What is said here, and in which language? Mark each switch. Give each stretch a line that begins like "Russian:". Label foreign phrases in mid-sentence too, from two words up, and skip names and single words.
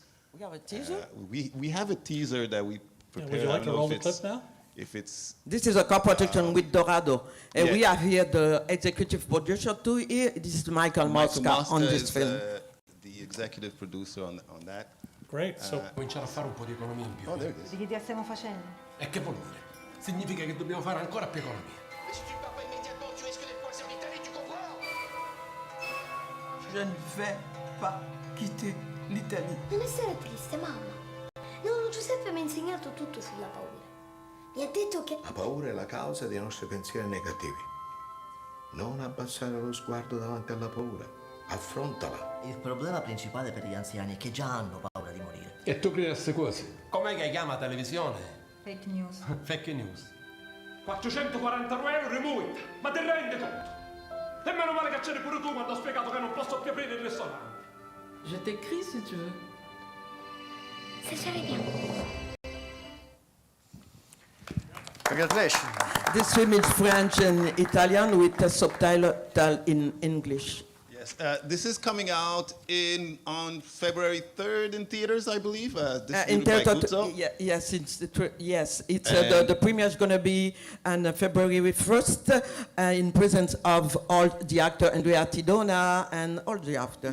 English: We have a teaser? We have a teaser that we prepared. Would you like to roll the clip now? If it's... This is a co-production with Dorado. And yeah. we have here the executive producer too here. This is Michael Mosca on this film. The executive producer on that. Great. So
Italian: Cominciare a fare un po' di economia in più.
English: Oh, there it is.
Italian: Di che idea stiamo facendo? E che vuol dire? Significa che dobbiamo fare ancora più economia.
French: Je ne vais pas quitter l'Italie.
Italian: Non essere triste, mamma. No, Giuseppe mi ha insegnato tutto sulla paura. Mi ha detto che... La paura è la causa dei nostri pensieri negativi. Non abbassare lo sguardo davanti alla paura. Affrontala. Il problema principale per gli anziani è che già hanno paura di morire. E tu credi a queste cose? Com'è che chiama televisione?
English: Fake news. Fake news.
Italian: 449 euro di multa, ma ti rendi conto? E meno male che c'eri pure tu quando ho spiegato che non posso più aprire il ristorante.
French: Je t'écris si tu veux.
Italian: Se ci vediamo.
English: Congratulations. This film is French and Italian with a subtitle in English. Yes, this is coming out on February 3rd in theaters, I believe. In theater, yes, the premiere is going to be on February 1st in presence of all the actors, Andrea Tidona and all the actors.